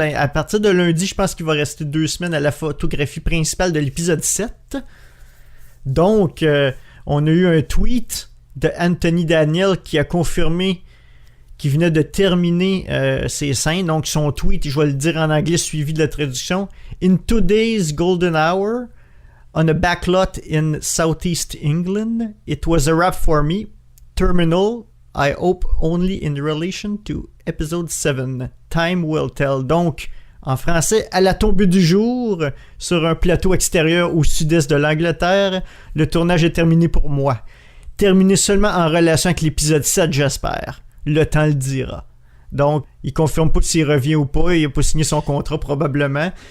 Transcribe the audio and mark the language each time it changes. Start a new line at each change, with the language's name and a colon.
French: À partir de lundi, je pense qu'il va rester 2 semaines à la photographie principale de l'épisode 7. Donc, on a eu un tweet de Anthony Daniel qui a confirmé qui venait de terminer ses scènes. Donc, son tweet, je vais le dire en anglais, suivi de la traduction.
English: In today's golden hour, on a backlot in southeast England, it was a wrap for me. Terminal, I hope only in relation to episode 7. Time will tell.
French: Donc, en français, à la tombée du jour, sur un plateau extérieur au sud-est de l'Angleterre, le tournage est terminé pour moi. Terminé seulement en relation avec l'épisode 7, j'espère. Le temps le dira. Donc, il confirme pas s'il revient ou pas. Il n'a pas signé son contrat probablement.